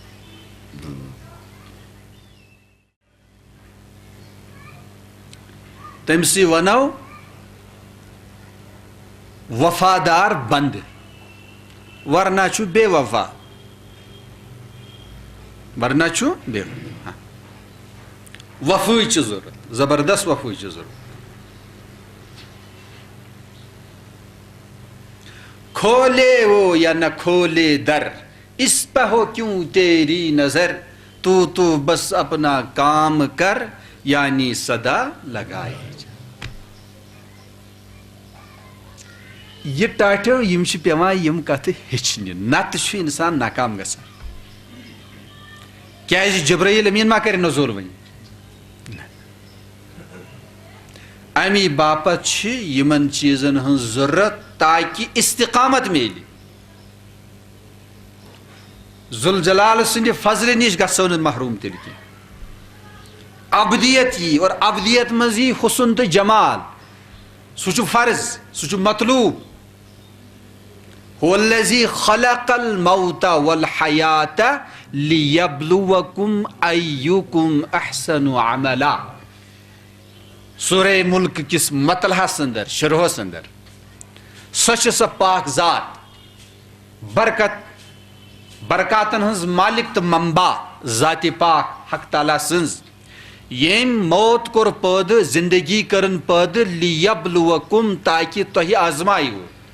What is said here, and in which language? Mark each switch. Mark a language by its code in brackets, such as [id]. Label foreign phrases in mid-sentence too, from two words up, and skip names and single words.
[ks] تٔمسٕے ونو وفادار بند ورنہ چھُ بے وفا ورنہ چھُ بے وفٲے چھِ ضروٗرت زبردست وفٲے چھِ ضروٗرت [ur] کھولے وہ یا نہ کھولے در اس پہ ہو کیوں تیری نظر تو بس اپنا کام کر یعنی صدا لگائے [ks] یہ ٹاٹھو یم چھِ پیوان یم کتھٕ ہیٚچھنہِ نتہٕ چھُ انسان ناکام گژھان کیازِ جبرائیل امین ما کرِ نزول وۄنۍ امی باپتھ چھِ یمن چیٖزن ہٕنٛز ضروٗرت تاکہِ استقامت میلہِ ذوالجلال سٕنٛدِ فضلہِ نِش گژھو نہٕ محروم تیٚلہِ کینٛہہ ابدیت یی اور ابدیت منٛز یی حسن تہٕ جمال سُہ چھُ فرض سُہ چھُ مطلوب [ar] هو الذی خلق الموت والحیات لیبلوکم ایکم احسن عملا [ks] سورہ ملک کس مطلحس اندر شروحس اندر سۄ چھِ سۄ پاک ذات برکاتن ہنٛز مالک تہٕ منبع ذاتِ پاک حق تعالیٰ سٕنٛز یٔمۍ موت کوٚر پٲدٕ زندگی کٔرٕن پٲدٕ لیبلوکم تاکہِ تۄہہِ آزمایِو